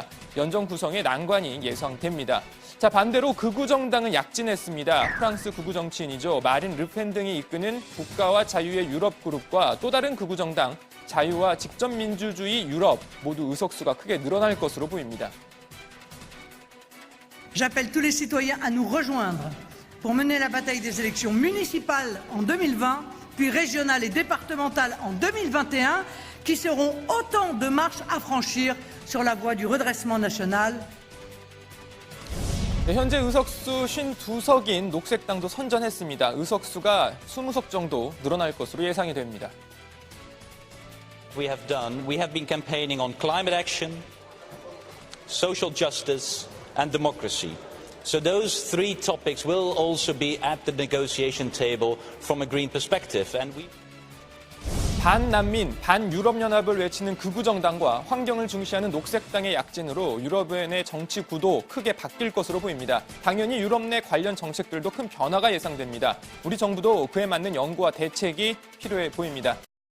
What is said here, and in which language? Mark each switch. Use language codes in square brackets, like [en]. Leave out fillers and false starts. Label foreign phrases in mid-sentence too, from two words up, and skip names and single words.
[ko] 연정 구성에 난관이 예상됩니다. 자, 반대로 극우정당은 약진했습니다. 프랑스 극우 정치인이죠. 마린 르펜 등이 이끄는 국가와 자유의 유럽 그룹과 또 다른 극우정당 자유와 직접민주주의 유럽 모두 의석수가 크게 늘어날 것으로 보입니다. [fr] J'appelle tous les citoyens à nous rejoindre pour mener la bataille des élections municipales en 2020, puis régionales et départementales en 2021, qui seront autant de marches à franchir sur la voie du redressement national. [ko] 네, 현재 의석수 52석인 녹색당도 선전했습니다. 의석수가 20석 정도 늘어날 것으로 예상이 됩니다. [en] We have been campaigning on climate action, social justice, and democracy. So those three topics will also be at the negotiation table from a green perspective. And we [ko] 반난민, 반유럽연합을 외치는 극우정당과 환경을 중시하는 녹색당의 약진으로 유럽의 내 정치 구도 크게 바뀔 것으로 보입니다. 당연히 유럽 내 관련 정책들도 큰 변화가 예상됩니다. 우리 정부도 그에 맞는 연구와 대책이 필요해 보입니다.